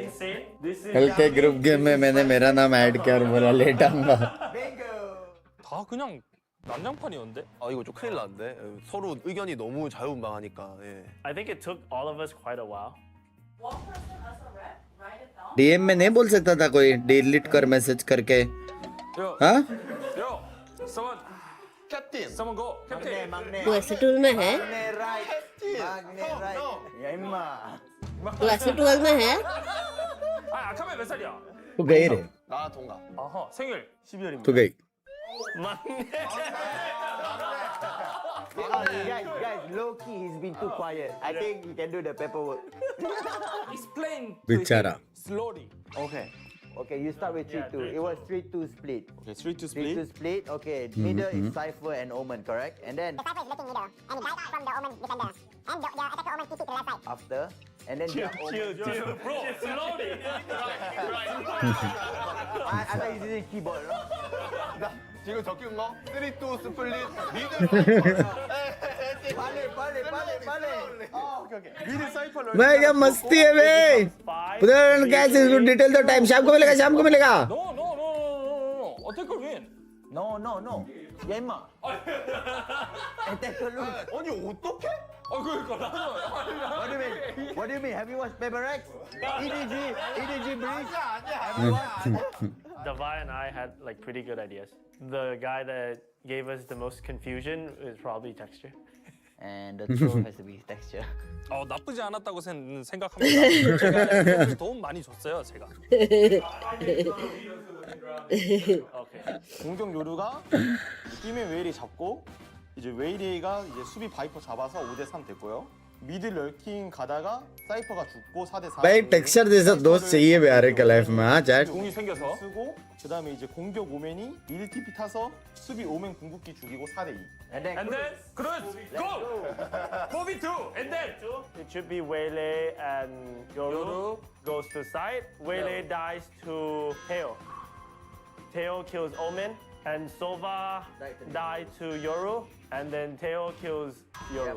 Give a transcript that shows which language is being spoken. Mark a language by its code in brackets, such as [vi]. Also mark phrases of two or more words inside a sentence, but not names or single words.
[en] Insane. This is [hi] कल के [en] group game [hi] में मैंने मेरा नाम ऐड किया और बोला लेट आऊंगा. [ko] 다 그냥 난장판이었는데? 이거 좀 큰일 났는데. 서로 의견이 너무 자유분방하니까. 예. [en] I think it took all of us quite a while. One person as a rep, write it down. [hi] DM में नहीं बोल सकता था कोई डिलीट कर मैसेज करके. हाँ? [en] Yo, someone. Captain. Someone go. Captain. [hi] तू ऐसे टूल में है? तू ऐसे टूल में है? [ko] 아카메 몇 살이야? [hi] तू गई रे. [ko] 나 동갑. 아하, 생일 12월입니다. [hi] तू गई. [ko] 맞네. [en] Guys, low key, he's been too quiet. I think he can do the paperwork. Explain [hi] बेचारा. [en] slowly. Okay, you start with 3-2. It was 3-2 split. Okay, 3-2 split. 3-2 split. Okay, middle is Cypher and Omen, correct? And then The Cypher is looking middle, and he died from the Omen defender. And the attacker Omen TP to the left side. after, and then Chill, bro. Slowly. I thought he's using keyboard. No? [ko] 지금 적힌 거 3-2 [en] split mid [ko] 빨리. 미드 사이퍼 [hi] मैं क्या मस्ती है बे. उधर कैसे इसको डिटेल तो टाइम शाम को मिलेगा. [en] No. Attacker win. No. [ko] 야 임마. [en] Attacker lose. [ko] 아니 어떻게? 그러니까 [en] What do you mean? Have you watched PRX? EDG Binks? Davai and I had like pretty good ideas. The guy that gave us the most confusion is probably Texture. And the throw has to be Texture. [ko] 나쁘지 않았다고 생각합니다. 제가 도움 많이 줬어요, 제가. 공격 요루가 팀의 웨일이 잡고 이제 웨일이가 이제 수비 바이퍼 잡아서 5대3 됐고요. 미드 럴킹 가다가 사이퍼가 죽고 4대4. [hi] भाई टेक्सचर जैसा दोस्त चाहिए बे यार के लाइफ में. हाँ चैट. [ko] 공이 생겨서 쓰고 그다음에 이제 공격 오멘이 미드 TP 타서 수비 오멘 궁극기 죽이고 4대2. [en] And then Cruz, go! 4v2, and then it should be Waylay and Yoru goes to side. Waylay dies to Hale. Teo kills Omen, and Sova die to Yoru, and then Teo kills Yoru.